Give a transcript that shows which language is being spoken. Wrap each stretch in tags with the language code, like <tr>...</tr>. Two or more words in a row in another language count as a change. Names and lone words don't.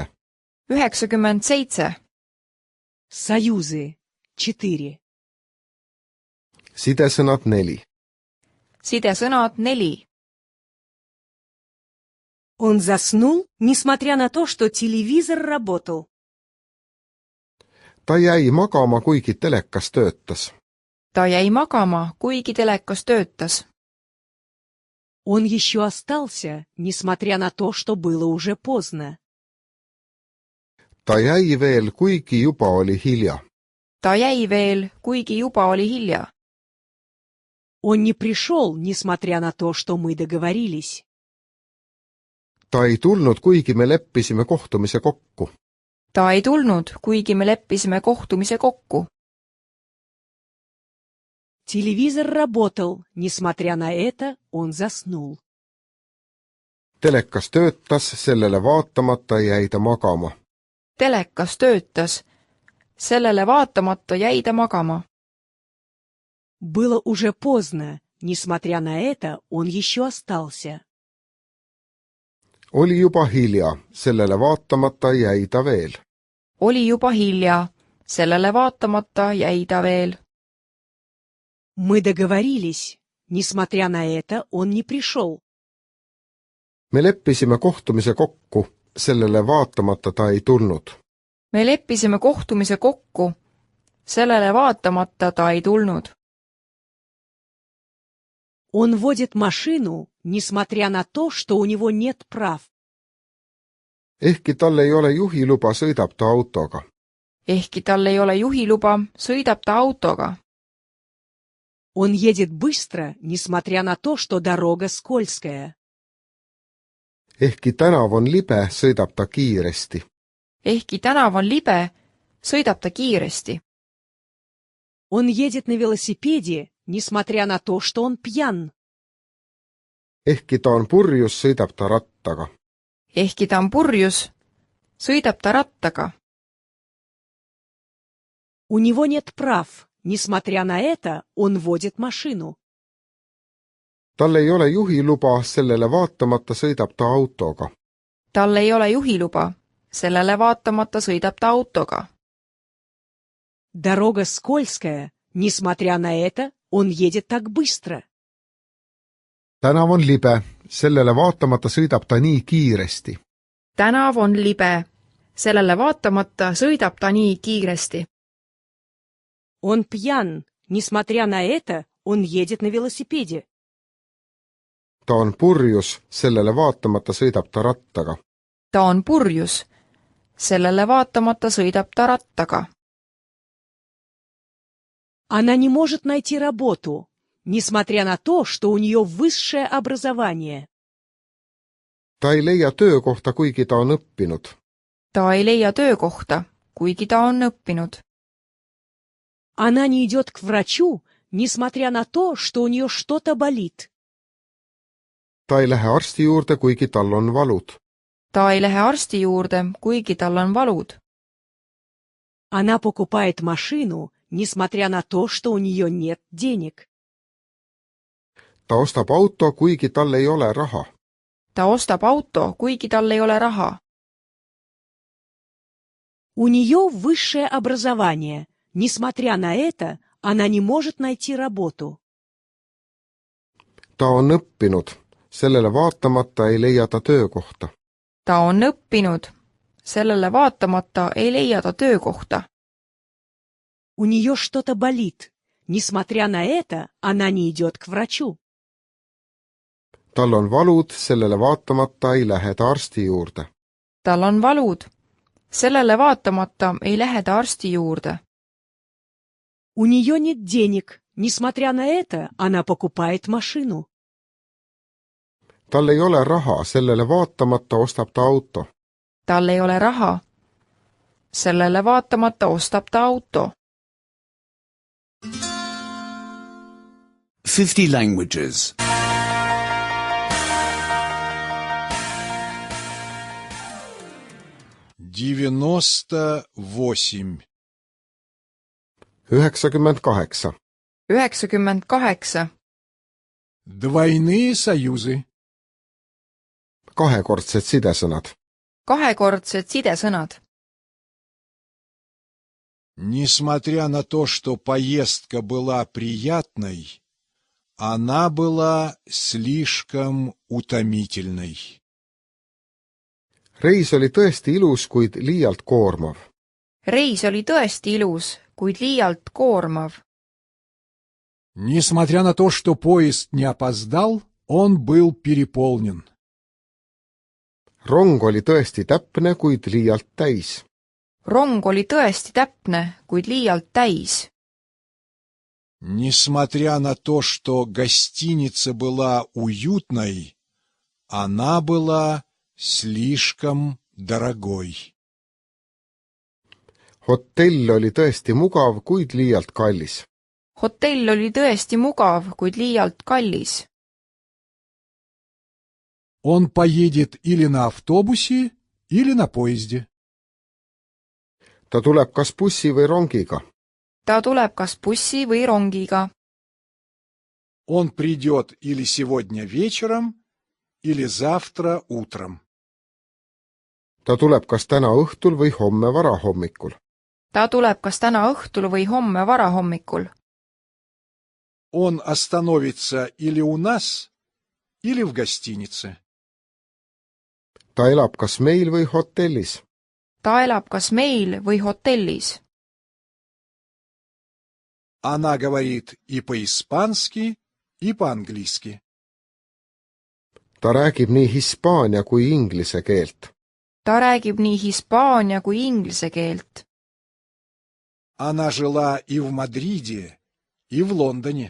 <ru>97. Союзы. 4.</ru> <et>sidesõnad 4. Sidesõnad 4.</et> <ru>Он заснул, несмотря на то, что телевизор работал.</ru> <et>ta jäi magama, kuigi telekas töötas. Ta jäi magama, kuigi telekas töötas.</et> <ru>Он еще остался, несмотря на то, что было уже поздно.</ru> <et>ta jäi veel, kuigi juba oli hilja. Ta jäi veel, kuigi juba oli hilja.</et> <ru>Он не пришел, несмотря на то, что мы договорились.</ru> <et>ta ei tulnud, kuigi me leppisime kohtumise kokku. Ta ei tulnud, kuigi me leppisime kohtumise kokku.</et> <ru>Телевизор работал, несмотря на это он заснул.</ru> <et>telekas töötas, sellele vaatamata jäi ta magama. Telekas töötas. Sellele vaatamata jäi ta magama.</et> <ru>Было уже поздно, несмотря на это он еще остался.</ru> <et>oli juba hilja, sellele vaatamata jäi ta veel. Oli juba hilja. Sellele vaatamata jäi ta veel.</et> <ru>Мы договорились, несмотря на это он не пришел.</ru> <et>me leppisime kohtumise kokku, sellele vaatamata ta ei tulnud. Me leppisime kohtumise kokku. Sellele vaatamata ta ei tulnud.</et> <ru>Он водит машину, несмотря на то, что у него нет прав.</ru> <et>ehkki tal ei ole juhiluba, sõidab ta autoga. Ehkki tal ei ole juhiluba, sõidab ta autoga.</et> <ru>Он едет быстро, несмотря на то, что дорога скользкая.</ru> <et>ehkki tänav on libe, sõidab ta kiiresti. Ehkki tänav on libe, sõidab ta kiiresti.</et> <ru>Он едет на велосипеде, несмотря на то, что он пьян.</ru> <et>ehkki ta on purjus, sõidab ta rattaga. Ehkki ta on purjus, sõidab ta rattaga.</et> <ru>У него нет прав, несмотря на это, он водит машину.</ru> <et>Tal ei ole juhiluba, sellele vaatamata sõidab ta autoga. Tal ei ole juhiluba, sellele vaatamata sõidab ta autoga.</et> <ru>Дорога скользкая, несмотря на это, он едет так быстро.</ru> <et>tänav on libe, sellele vaatamata sõidab ta nii kiiresti. Tänav on libe, sellele vaatamata sõidab ta nii kiiresti.</et> <ru>Он пьян, несмотря на это, он едет на велосипеде.</ru> <et>Ta on purjus, sellele vaatamata sõidab ta rattaga. Ta on purjus, sellele vaatamata sõidab ta rattaga.</et> <ru>Она не может найти работу, несмотря на то, что у нее высшее образование.</ru> <et>Ta ei leia töökohta, kuigi ta on õppinud. Ta ei leia töökohta, kuigi ta on õppinud.</et> <ru>Она не идет к врачу, несмотря на то, что у нее что-то болит.</ru> <et>Ta ei lähe arsti juurde, kuigi tal on valud. Ta ei lähe arsti juurde, kuigi tal on valud.</et> <ru>Она покупает машину, несмотря на то, что у нее нет денег.</ru> <et>Ta ostab auto, kuigi tal ei ole raha. Ta ostab auto, kuigi tal ei ole raha.</et> <ru>У нее высшее образование. Несмотря на это, она не может найти работу.</ru> <et>Ta on õppinud, sellele vaatamata ei leia ta töökohta. Ta on õppinud, sellele vaatamata ei leia ta töökohta.</et> <ru>У нее что-то болит. Несмотря на это, она не идет к врачу.</ru> <et>Tal on valud, sellele vaatamata ei lähe ta arsti juurde. Tal on valud, sellele vaatamata ei lähe ta arsti juurde.</et> <ru>У нее нет денег. Несмотря на это, она покупает машину.</ru> <et>Tal ei ole raha, sellele vaatamata ostab ta auto. Tal ei ole raha, sellele vaatamata ostab ta auto. 50 languages.</et> <ru>98. 98. 98. Двойные союзы.</ru> <et>Kahekordsed sidesõnad. Kahekordsed sidesõnad.</et> <ru>Несмотря на то, что поездка была приятной, она была слишком утомительной.</ru> <et>Reis oli tõesti ilus, kuid liialt koormav. Reis oli tõesti ilus, kuid liialt koormav.</et> <ru>Несмотря на то, что поезд не опоздал, он был переполнен.</ru> <et>Rong oli tõesti täpne, kuid liialt täis. Rong oli tõesti täpne, kuid liialt täis.</et> <ru>Несмотря на то, что гостиница была уютной, она была слишком дорогой.</ru> <et>Hotell oli tõesti mugav, kuid liialt kallis. Hotell oli tõesti mugav, kuid liialt kallis.</et> <ru>Он поедет или на автобусе, или на поезде.</ru> <et>Ta tuleb kas bussi või rongiga. Ta tuleb kas bussi või rongiga.</et> <ru>Он придет или сегодня вечером, или завтра утром.</ru> <et>Ta tuleb kas täna õhtul või homme varahommikul. Ta tuleb kas täna õhtul või homme varahommikul.</et> <ru>Он остановится или у нас, или в гостинице.</ru> <et>Ta elab kas meil või hotellis. Ta elab kas meil või hotellis.</et> <ru>Она говорит и по-испански, и по-английски.</ru> <et>ta räägib nii hispaania kui inglise keelt. ta räägib nii hispaania kui inglise keelt.</et> <ru>Она жила и в Мадриде, и в Лондоне.</ru>